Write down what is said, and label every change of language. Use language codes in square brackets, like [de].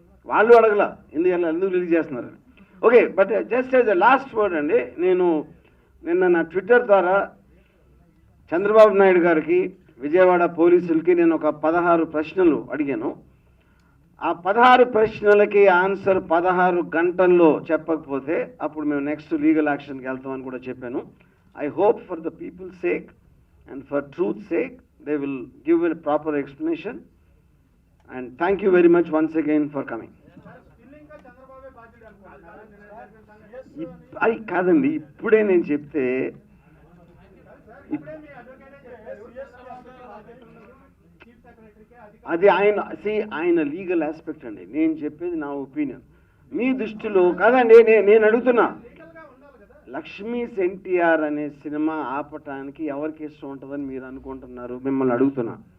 [te] వాళ్ళు అడగల ఎందుకు రిలీజ్ చేస్తున్నారు. Okay, [en] but just as a last word [te] అండి, నేను నిన్న నా ట్విట్టర్ ద్వారా చంద్రబాబు నాయుడు గారికి, విజయవాడ పోలీసులకి నేను ఒక 16 ప్రశ్నలు అడిగాను. ఆ 16 ప్రశ్నలకి ఆన్సర్ 16 గంటల్లో చెప్పకపోతే అప్పుడు మేము నెక్స్ట్ లీగల్ యాక్షన్కి వెళ్తామని కూడా చెప్పాను. [en] I hope for the people's sake and for truth's sake they will give a proper explanation, and thank you very much once again for coming. [te] అది కాదండి, ఇప్పుడే నేను చెప్తే అది ఆయన లీగల్ ఆస్పెక్ట్ అండి. నేను చెప్పేది నా ఒపీనియన్. మీ దృష్టిలో కాదండి, నేను అడుగుతున్నా, లక్ష్మీస్ ఎన్టీఆర్ అనే సినిమా ఆపటానికి ఎవరికి ఇష్టం ఉంటుందని మీరు అనుకుంటున్నారు? మిమ్మల్ని అడుగుతున్నా.